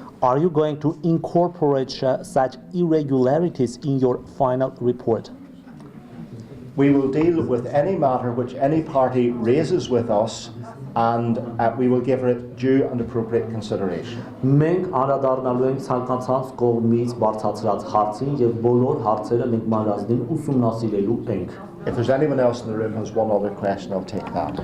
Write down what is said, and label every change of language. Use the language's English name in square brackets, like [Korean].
[English] Are you going to incorporate such irregularities in your final report? We will deal with any matter which any party raises with us, and we will give it due and appropriate consideration. [Armenian] Մենք անդրադառնալու ենք ցանկացած կողմից բարձրացրած հարցին եւ բոլոր հարցերը մենք մանրազնին ուսումնասիրելու ենք։ [English] If there's anyone else in the room who has one other question, I'll take that.